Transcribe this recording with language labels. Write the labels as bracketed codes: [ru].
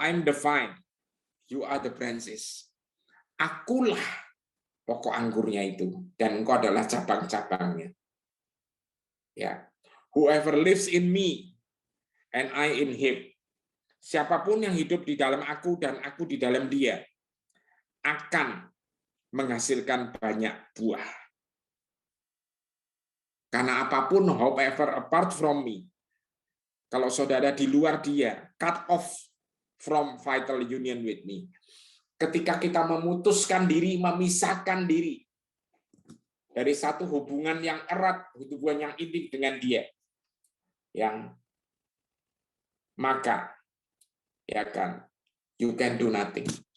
[en] I'm the vine, you are the branches. [id] Akulah pokok anggurnya itu, dan engkau adalah cabang-cabangnya. [en] Ya, whoever lives in me and I in him. [id] Siapapun yang hidup di dalam aku dan aku di dalam dia akan menghasilkan banyak buah. Karena apapun, [en] however apart from me, [id] kalau saudara di luar dia, [en] cut off from vital union with me. [id] Ketika kita memutuskan diri, memisahkan diri dari satu hubungan yang erat, hubungan yang intim dengan dia, yang maka ya kan, [en] you can do nothing.